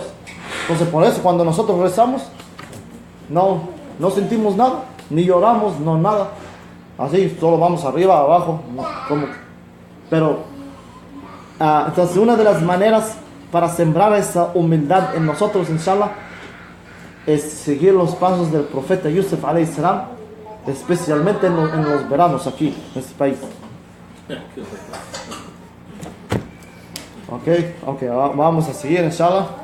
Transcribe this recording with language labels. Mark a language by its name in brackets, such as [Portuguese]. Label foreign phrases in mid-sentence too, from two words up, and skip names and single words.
[Spanish] Entonces por eso cuando nosotros rezamos, no sentimos nada, ni lloramos, no nada. Así, solo vamos arriba, abajo, pero entonces una de las maneras para sembrar esa humildad en nosotros, inshallah, es seguir los pasos del profeta Yusuf [Arabic] عليه السلام, [Spanish] especialmente en los veranos aquí, en este país. Ok, vamos a seguir, inshallah.